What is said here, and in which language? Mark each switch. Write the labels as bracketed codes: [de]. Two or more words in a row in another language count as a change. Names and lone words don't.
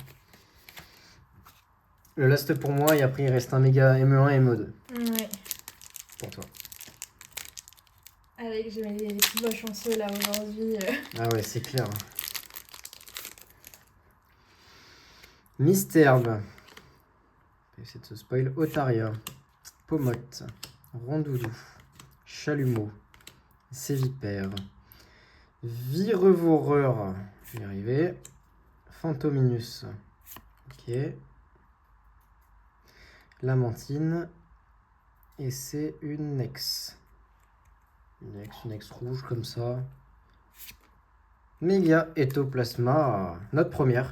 [fr] Le last pour moi, et après il reste un méga ME1 et ME2 Ouais. pour toi. Avec, j'ai mis les petits doigts chanceux là aujourd'hui. Ah ouais, c'est clair. Misterbe. Essayer de se spoil. Otaria. Pomote. Rondoudou. Chalumeau. Sévipère. Virevoreur. Je vais y arriver. Fantominus. Ok. Lamantine. Et c'est une ex. Une ex rouge comme ça. Méga Ectoplasma. Notre première.